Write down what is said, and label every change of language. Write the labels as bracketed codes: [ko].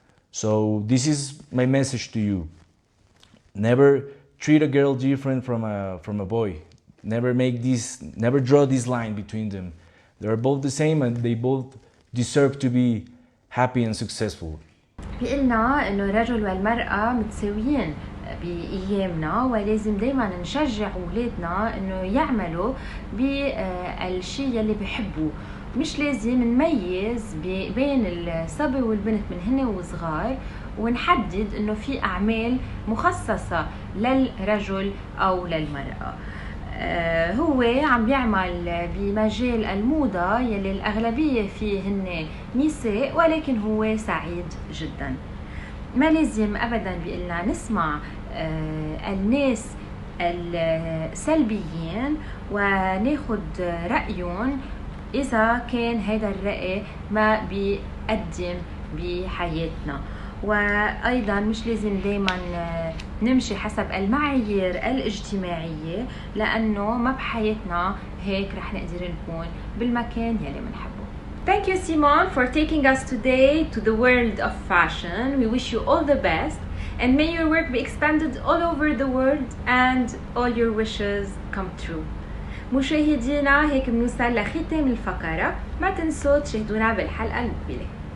[en] So this is my message to you. Never treat a girl different from a boy. Never draw this line between them. They are both the same and they both deserve to be happy and successful. [ar] بيقلنا انه الرجل والمرأة متساويين بأيامنا، ولازم دايما نشجع أولادنا انه يعملوا بالشيء اللي بيحبوه. مش لازم نميز بين الصبي والبنت من هنا وصغار، ونحدد انه في اعمال مخصصة للرجل او للمرأة. هو عم بيعمل بمجال الموضة يلي الأغلبية فيه هن نساء، ولكن هو سعيد جدا. ما لازم أبدا بيقلنا نسمع الناس السلبيين وناخد رأيهم إذا كان هذا الرأي ما بيقدم بحياتنا. وأيضا مش لازم دايما نمشي حسب المعايير الاجتماعية، لأنه ما بحياتنا هيك رح نقدر نكون بالمكان يلي منحبه. [en] Thank you, Simon, for taking us today to the world of fashion. We wish you all the best, and may your work be expanded all over the world and all your wishes come true. [ar] مشاهدينا، هيك بنوصل لختام الفقرة. ما تنسوا تشاهدونا بالحلقة المقبلة.